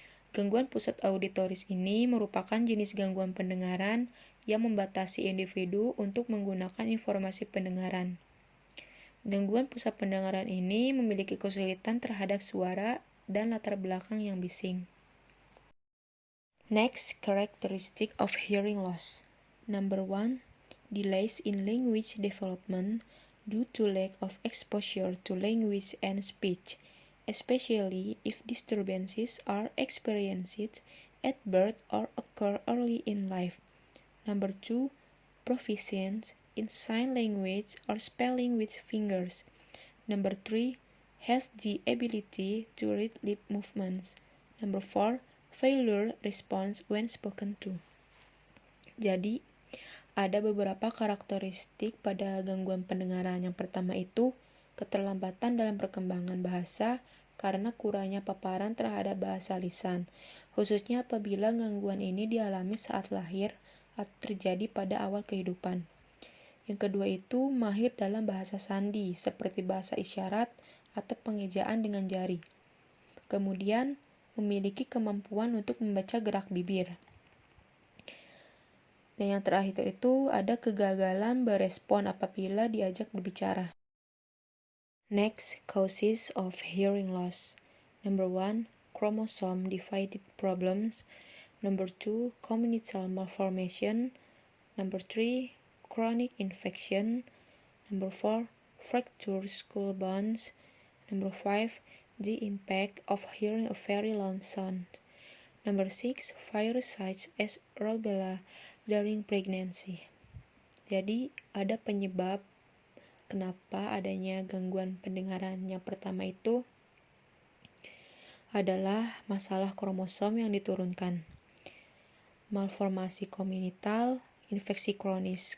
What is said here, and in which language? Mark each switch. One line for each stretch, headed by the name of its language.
Indonesian: Gangguan pusat auditoris ini merupakan jenis gangguan pendengaran yang membatasi individu untuk menggunakan informasi pendengaran. Gangguan pusat pendengaran ini memiliki kesulitan terhadap suara dan latar belakang yang bising.
English: Next, characteristic of hearing loss. Number 1, delays in language development due to lack of exposure to language and speech, especially if disturbances are experienced at birth or occur early in life. Number 2, proficiency in sign language or spelling with fingers. Number 3, has the ability to read lip movements. Number 4, failure response when spoken to.
Indonesian: Jadi, ada beberapa karakteristik pada gangguan pendengaran. Yang pertama itu keterlambatan dalam perkembangan bahasa karena kurangnya paparan terhadap bahasa lisan, khususnya apabila gangguan ini dialami saat lahir atau terjadi pada awal kehidupan. Yang kedua itu mahir dalam bahasa sandi seperti bahasa isyarat atau pengejaan dengan jari. Kemudian memiliki kemampuan untuk membaca gerak bibir. Dan yang terakhir itu ada kegagalan berespon apabila diajak berbicara.
English: Next, causes of hearing loss. Number 1, chromosome divided problems. Number 2, congenital malformation. Number 3, chronic infection. Number 4, fractured skull bones. Number 5, the impact of hearing a very loud sound. Number 6, virus such as rubella during pregnancy.
Indonesian: Jadi, ada penyebab kenapa adanya gangguan pendengaran. Yang pertama itu adalah masalah kromosom yang diturunkan, malformasi kongenital, infeksi kronis.